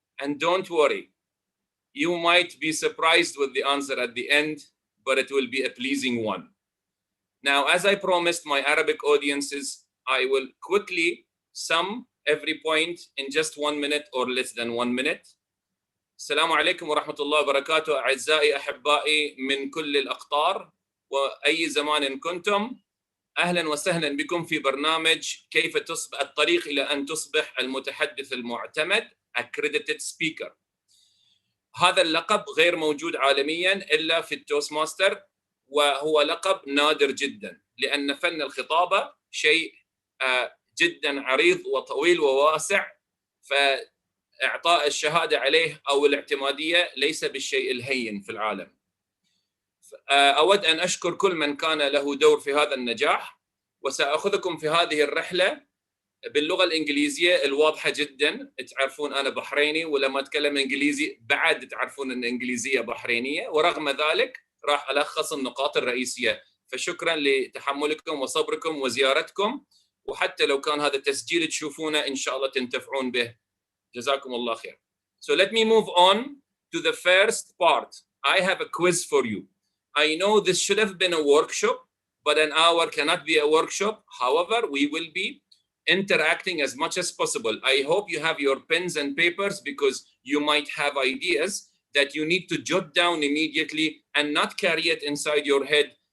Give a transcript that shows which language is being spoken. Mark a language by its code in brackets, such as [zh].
[en] And don't worry, you might be surprised with the answer at the end, but it will be a pleasing one. Now, as I promised my Arabic audiences, I will quickly sum every point in just 1 minute or less than 1 minute. [ar] السلام عليكم ورحمة الله وبركاته أعزائي أحبائي من كل الأقطار وأي زمان كنتم. أهلا وسهلا بكم في برنامج كيف تصبح الطريق إلى أن تصبح المتحدث المعتمد Accredited Speaker. هذا اللقب غير موجود عالميا إلا في التوست ماستر، وهو لقب نادر جدا لأن فن الخطابة شيء جدا عريض وطويل وواسع، فإعطاء الشهادة عليه أو الاعتمادية ليس بالشيء الهين في العالم. أود أن أشكر كل من كان له دور في هذا النجاح، وسأخذكم في هذه الرحلة باللغة الإنجليزية الواضحة جدا. تعرفون أنا بحريني، ولما أتكلم إنجليزي بعد تعرفون أن إنجليزية بحرينية، ورغم ذلك راح ألخص النقاط الرئيسية. فشكرا لتحملكم وصبركم وزيارتكم، وحتى لو كان هذا التسجيل تشوفونه إن شاء الله تنتفعون به. جزاكم الله خير. [en] So let me move on to the first part. I have a quiz for you. I know this should have been a workshop, but an hour cannot be a workshop. However, we will be interacting as much as possible. I hope you have your pens and papers, because you might have ideas that you need to jot down immediately and not carry it inside your head.